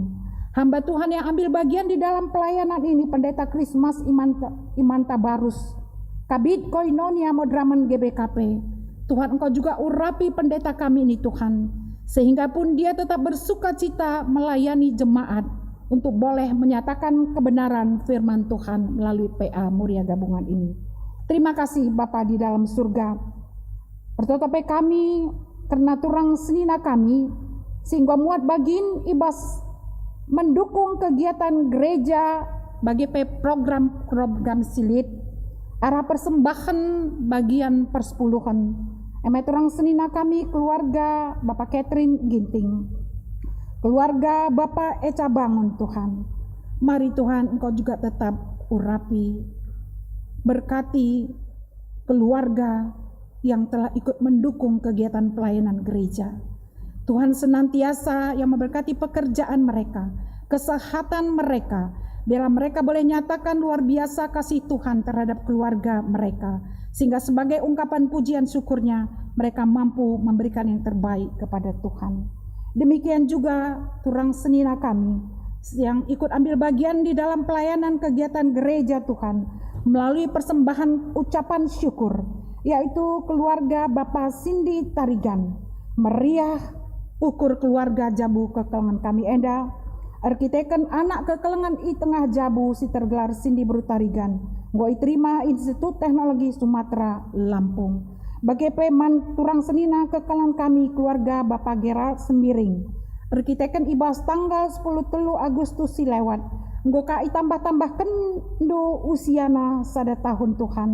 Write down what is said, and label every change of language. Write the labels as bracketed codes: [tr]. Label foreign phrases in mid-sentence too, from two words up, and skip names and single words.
[id] Hamba Tuhan yang ambil bagian di dalam pelayanan ini, Pendeta Krismas Imanta Barus, Kabid Koinonia Modraman GBKP. Tuhan, Engkau juga urapi pendeta kami ini Tuhan, sehingga pun dia tetap bersuka cita melayani jemaat untuk boleh menyatakan kebenaran firman Tuhan melalui PA Moria gabungan ini. Terima kasih Bapa di dalam surga. [btx] Pertotope kami karena turang senina kami, sehingga muat bagin ibas mendukung kegiatan gereja bagi program silit arah persembahan bagian persepuluhan. Emet turang senina kami keluarga Bapak Catherine Ginting, keluarga Bapak Eca Bangun Tuhan. [id] Mari Tuhan, Engkau juga tetap urapi, berkati keluarga yang telah ikut mendukung kegiatan pelayanan gereja. Tuhan senantiasa yang memberkati pekerjaan mereka, kesehatan mereka, biarlah mereka boleh nyatakan luar biasa kasih Tuhan terhadap keluarga mereka, sehingga sebagai ungkapan pujian syukurnya mereka mampu memberikan yang terbaik kepada Tuhan. Demikian juga turang senina kami yang ikut ambil bagian di dalam pelayanan kegiatan gereja Tuhan melalui persembahan ucapan syukur, yaitu keluarga Bapak Cindy Tarigan, [btx] meriah ukur keluarga Jabu Kekelengan kami Enda, arkiteken anak Kekelengan I Tengah Jabu si tergelar Cindy Brutarigan, goi terima Institut Teknologi Sumatera [id] Lampung. [btx] Bagi peman turang senina Kekelengan kami keluarga Bapak Gerald Sembiring, arkiteken ibas tanggal 10 Agustus si lewat, nggoka tambah-tambah kendo usiana sada tahun Tuhan.